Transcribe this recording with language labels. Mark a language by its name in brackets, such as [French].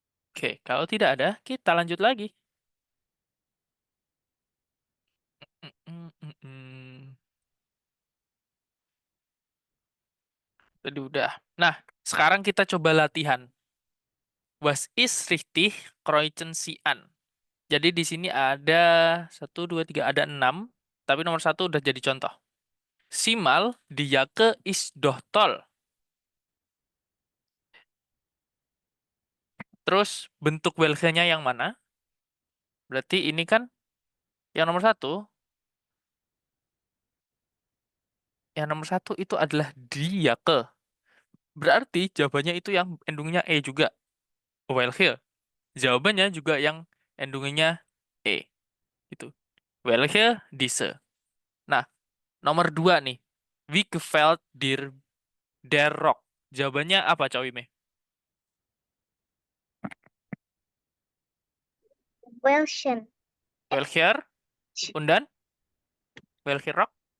[Indonesian] Oke, kalau tidak ada, kita lanjut lagi. Mm, mm, mm, mm. Tadi udah. Nah, sekarang kita coba latihan. [German] Was ist richtig kreuzen Sie an. [Indonesian] Jadi di sini ada satu, dua, tiga, ada enam. Tapi nomor satu udah jadi contoh. [German] Simal die Jacke ist doch toll. [Indonesian] Terus bentuk welge-nya yang mana? Berarti ini kan yang nomor satu. Yang nomor satu itu adalah die Jacke. Berarti jawabannya itu yang endingnya E juga. Welge. Jawabannya juga yang endingnya E. Itu. [German] Welche diese. [Indonesian] Nah, nomor dua nih. [German] Wie gefällt dir der Rock? [Indonesian] Jawabannya apa, Cak Wime? [German] Welchen. Welcher? Und dann? Welcher Rock?